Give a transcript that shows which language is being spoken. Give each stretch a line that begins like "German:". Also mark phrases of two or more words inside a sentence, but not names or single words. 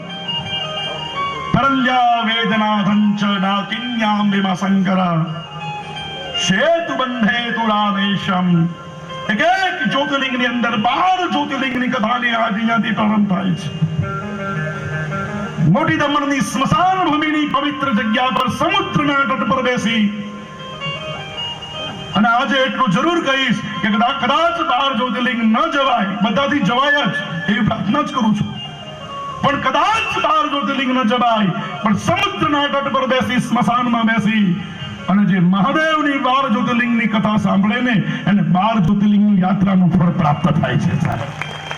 Sanskrit: परल्या वेदनाथं च नाकिन्यां भीमाशंकर, सेतुबंधे तु रामेशम.
Gujarati: एक જ્યોતિર્લિંગની અંદર 12 જ્યોતિર્લિંગની કથાની આજથી પ્રારંભ થાય છે. મોટી દમણની સ્મશાન ભૂમિની પવિત્ર જગ્યા પર સમુદ્રના તટ પર બેસી અને આજે એટલું જરૂર કહીશ કે કદાચ 12 જ્યોતિર્લિંગ ન જવાય, બધાથી જવાય જ એવી પ્રાર્થના જ કરું છું, પણ કદાચ 12 જ્યોતિર્લિંગ ન જવાય પણ સમુદ્રના તટ પર બેસી સ્મશાનમાં બેસી અને જે મહાદેવની 12 જ્યોતિર્લિંગની કથા સાંભળે ને એને 12 જ્યોતિર્લિંગની યાત્રાનું ફળ પ્રાપ્ત થાય છે.